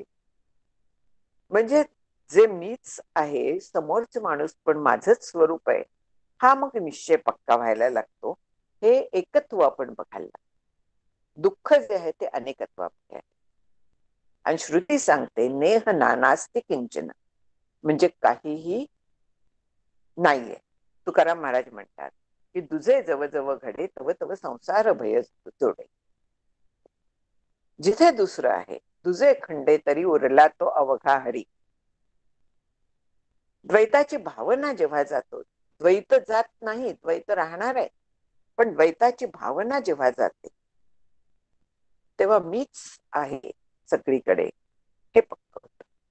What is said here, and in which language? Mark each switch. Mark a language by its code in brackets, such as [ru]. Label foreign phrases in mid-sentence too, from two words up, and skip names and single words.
[mr] म्हणजे जे मीच आहे, समोरचे माणूस पण माझंच स्वरूप आहे, हा मग निश्चय पक्का व्हायला लागतो. हे एकत्व आपण बघायला लागतो. दुःख जे आहे ते अनेकत्वामध्ये आहे. आणि श्रुती सांगते [sa] नेह नानास्ति किंचन, [mr] म्हणजे काहीही नाहीये. तुकाराम महाराज म्हणतात की दुजे जव जव घडे तव तव संसार भय जोडे. जिथे दुसरं आहे, दुजे खंडे तरी उरला तो अवघा हरी. द्वैताची भावना जेव्हा जातो, द्वैत जात नाही, द्वैत राहणार आहे, पण द्वैताची भावना जेव्हा जाते तेव्हा मीच आहे सगळीकडे हे पक्क होत.